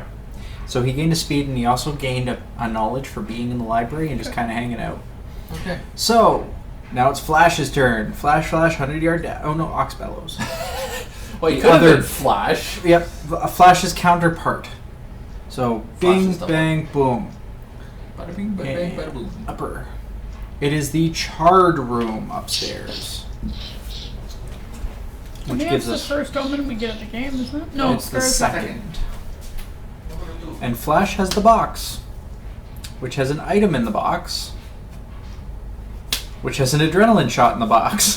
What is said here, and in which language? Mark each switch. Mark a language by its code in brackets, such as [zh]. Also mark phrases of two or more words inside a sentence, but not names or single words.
[en] So he gained a speed, and he also gained a knowledge for being in the library and just kind of hanging out. Okay. So now it's Flash's turn. Flash, 100-yard dash. Oh no, Ox Bellows. Well, you The could have other- been Flash. Yep, Flash's counterpart. So bing, Flash's double. bang, boom. Bada bing, bada bang, bada boom. Upper. It is the charred room upstairs. I Which think gives that's us... the first omen we get at the game, isn't it? No, it's the Scar's second. And Flash has the box, which has an item in the box, which has an adrenaline shot in the box.